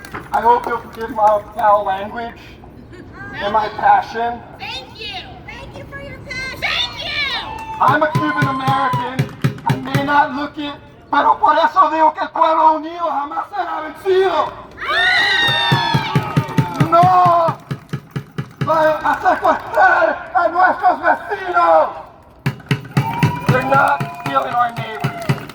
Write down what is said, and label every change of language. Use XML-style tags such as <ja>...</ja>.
<en>I hope you'll forgive my foul language and my passion. Thank you! Thank you for your passion! Thank you! I'm a Cuban American. I may not look it,</en> <es>pero por eso digo que el pueblo unido jamás será vencido. No va a secuestrar a nuestros vecinos.</es> <en>They're not stealing our neighbors.</en>